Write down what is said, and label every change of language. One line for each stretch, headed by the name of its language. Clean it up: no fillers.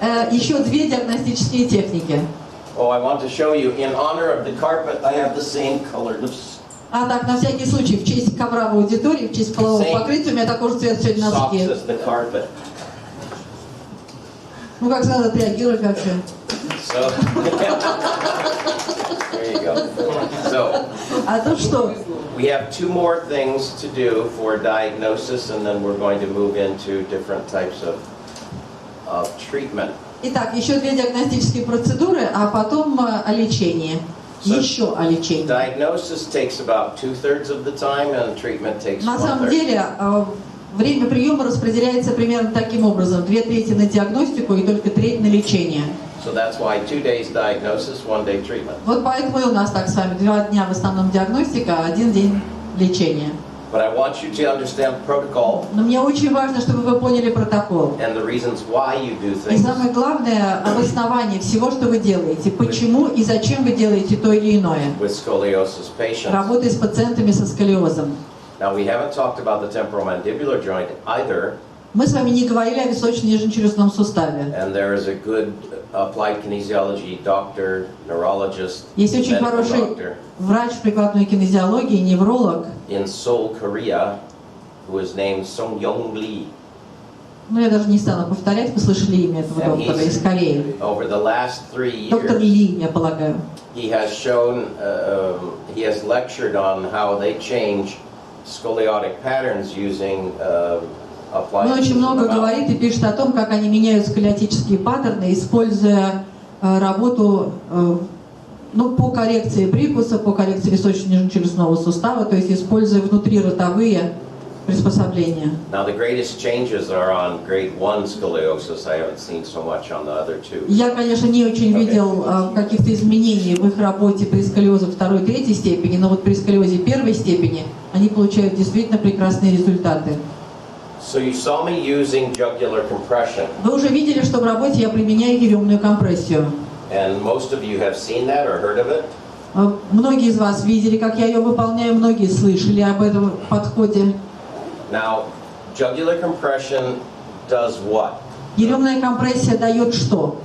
Russian: Еще две диагностические техники.
English: Oh, I want to show you, in honor of the carpet, I have the same colored
Russian: А так, на всякий случай, в честь ковра в аудитории, в честь полового покрытия, у меня такой же цвет сегодня
English: socks
Russian: носки.
English: as the carpet.
Russian: Ну, как всегда, отреагируй как-то.
English: So, there you go. So,
Russian: А тут что?
English: we have two more things to do for diagnosis, and then we're going to move into different types of treatment.
Russian: Итак, еще две диагностические процедуры, а потом о лечении. Еще о лечении.
English: Diagnosis takes about 2/3 of the time, and treatment takes
Russian: На
English: 1/3.
Russian: самом деле, время приема распределяется примерно таким образом. 2/3 на диагностику и только 1/3 на лечение.
English: So that's why 2 days diagnosis, 1 day treatment.
Russian: Вот поэтому и у нас так с вами. 2 дня в основном диагностика, 1 день лечения.
English: But I want you to understand protocol
Russian: Но мне очень важно, чтобы вы поняли протокол.
English: and the reasons why you do
Russian: И
English: things.
Russian: самое главное, обоснование всего, что вы делаете. Почему и зачем вы делаете то или иное.
English: With scoliosis patients.
Russian: Работая с пациентами со сколиозом.
English: Now we haven't talked about the temporomandibular joint either,
Russian: Мы с вами не говорили о височно-нижнечелюстном суставе.
English: and there is a good applied kinesiology doctor, neurologist,
Russian: Есть очень
English: medical
Russian: хороший
English: doctor
Russian: врач прикладной кинезиологии, невролог.
English: in Seoul, Korea, who is named Song Yong Lee.
Russian: Ну, я даже не стану повторять, вы слышали имя этого
English: And
Russian: доктора из Кореи.
English: over the last 3
Russian: Доктор
English: years,
Russian: Ли, я полагаю.
English: he has shown, he has lectured on how they change scoliotic patterns using applied.
Russian: Он очень много говорит и пишет о том, как они меняют сколиотические паттерны, используя работу по коррекции прикуса, по коррекции височно-нижнечелюстного сустава, то есть используя внутриротовые приспособления.
English: Now the greatest changes are on grade 1 scoliosis. I haven't seen so much on the other two.
Russian: Я, конечно, не очень видел каких-то изменений в их работе при сколиозе 2 и 3 степени, но вот при сколиозе 1 степени они получают действительно прекрасные результаты.
English: So you saw me using jugular compression,
Russian: Вы уже видели, что в работе я применяю еремную компрессию.
English: and most of you have seen that or heard of it.
Russian: Многие из вас видели, как я ее выполняю, многие слышали об этом подходе.
English: Now, jugular compression does what?
Russian: Еремная компрессия дает что?